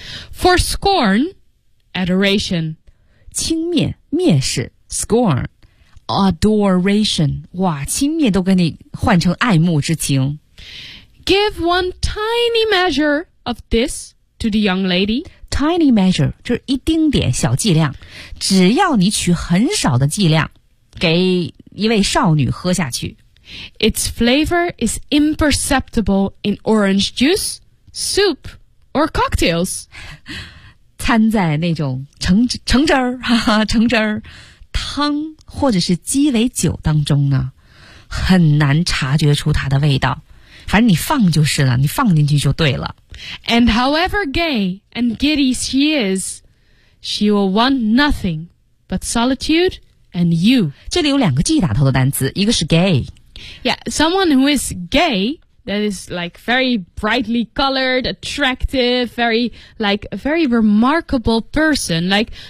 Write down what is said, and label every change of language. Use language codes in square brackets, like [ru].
[en] For scorn, adoration. [zh] 轻蔑、蔑视 ，scorn. Adoration, 哇，轻蔑都给你换成爱慕之情。 [en] Give one tiny measure of this to the young lady. [zh] Tiny measure, 就是一丁点小剂量。只要你取很少的剂量给一位少女喝下去。 [en] Its flavor is imperceptible in orange juice, soup, or cocktails. [zh] 掺在那种橙汁儿。汤或者是鸡尾酒当中呢，很难察觉出它的味道。反正你放就是了，你放进去就对了。 [en] And however gay and giddy she is, she will want nothing but solitude and you. [zh] 这里有两个 G 打头的单词，一个是 gay. [en] Yeah, someone who is gay, that is like very brightly colored, attractive, very like a very remarkable person, like.